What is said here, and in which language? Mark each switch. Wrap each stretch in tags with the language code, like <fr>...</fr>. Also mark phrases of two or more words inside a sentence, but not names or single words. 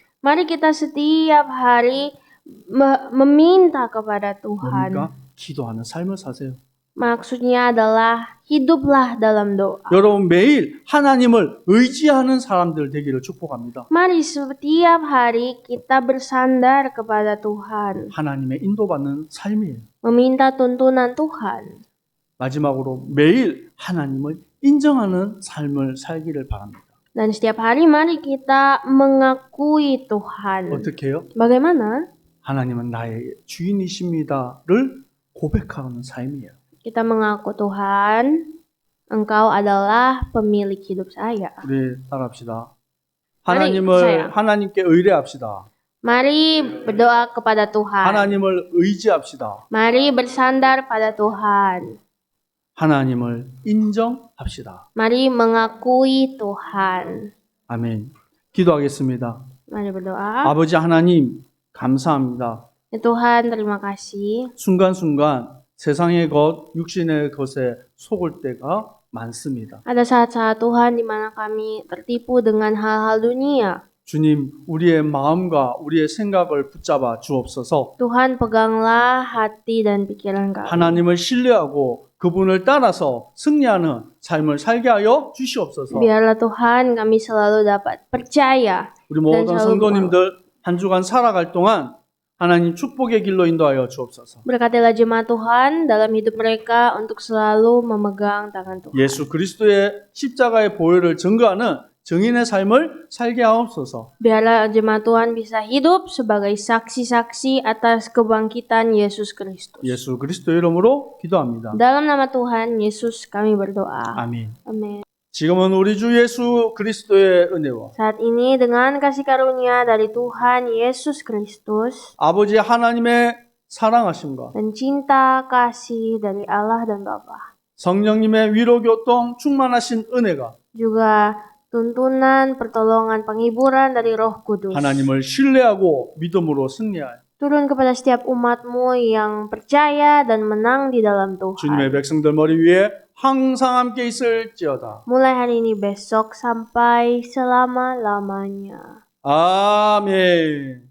<id>Mari kita setiap hari meminta kepada Tuhan.</id> <ko>뭡니까? 기도하는 삶을 사세요.</ko> <id>Maksudnya adalah hiduplah dalam doa.</id> <ko>여러분 매일 하나님을 의지하는 사람들 되기를 축복합니다.</ko> <id>Mari setiap hari kita bersandar kepada Tuhan.</id> <ko>하나님의 인도받는 삶이에요.</ko> <id>Meminta tuntunan Tuhan.</id> <ko>마지막으로 매일 하나님을 인정하는 삶을 살기를 바랍니다.</ko> <id>Dan setiap hari mari kita mengakui Tuhan.</id> <ko>어떻게 해요?</ko> <id>Bagaimana?</id> <ko>하나님은 나의 주인이십니다를 고백하는 삶이에요.</ko> <id>Kita mengaku Tuhan, Engkau adalah pemilik hidup saya.</id> <ko>우리 따라합시다.</ko> <id>saya.</id> <ko>하나님께 의뢰합시다.</ko> <id>Mari berdoa kepada Tuhan.</id> <ko>하나님을 의지합시다.</ko> <id>Mari bersandar pada Tuhan.</id> <ko>하나님을 인정합시다.</ko> <id>Mari mengakui Tuhan.</id> <ko>아멘. 기도하겠습니다.</ko> <id>Mari berdoa.</id> <ko>아버지 하나님 감사합니다.</ko> <id>Ya Tuhan, terima kasih.</id> <ko>순간순간 세상의 것, 육신의 것에 속을 때가 많습니다.</ko> <id>Ada saat-saat Tuhan di mana kami tertipu dengan hal-hal dunia.</id> <ko>주님, 우리의 마음과 우리의 생각을 붙잡아 주옵소서.</ko> <id>Tuhan, peganglah hati dan pikiran kami.</id> <ko>하나님을 신뢰하고 그분을 따라서 승리하는 삶을 살게 하여 주시옵소서.</ko> <id>Biarlah Tuhan kami selalu dapat percaya.</id> <ko>우리 모든</ko> <id>selalu</id> <ko>성도님들 한 주간 살아갈 동안 하나님 축복의 길로 인도하여 주옵소서.</ko> <id>Berkatilah jemaat Tuhan dalam hidup mereka untuk selalu memegang tangan Tuhan.</id> <ko>예수 그리스도의 십자가의 보혈을 증거하는 증인의 삶을 살게 하옵소서.</ko> <id>Biarlah jemaat Tuhan bisa hidup sebagai saksi-saksi atas kebangkitan Yesus Kristus.</id> <ko>예수 그리스도의 이름으로 기도합니다.</ko> <id>Dalam nama Tuhan Yesus kami berdoa.</id> <ko>아멘.</ko> <id>Amin.</id> <ko>지금은 우리 주 예수 그리스도의 은혜와</ko> <id>Saat ini dengan kasih karunia dari Tuhan Yesus Kristus</id> <ko>아버지 하나님의 사랑하심과</ko> <id>dan cinta kasih dari Allah dan Bapa,</id> <ko>성령님의 위로 교통 충만하신 은혜가</ko> <id>juga tuntunan, pertolongan, penghiburan dari Roh Kudus</id> <ko>하나님을 신뢰하고 믿음으로 승리할</ko> <id>turun kepada setiap umatmu yang percaya dan menang di dalam Tuhan.</id> <ko>주님의 백성들 머리 위에 항상 함께 있을지어다.</ko> <id>Mulai hari ini besok sampai selama-lamanya.</id> <ko>아멘.</ko>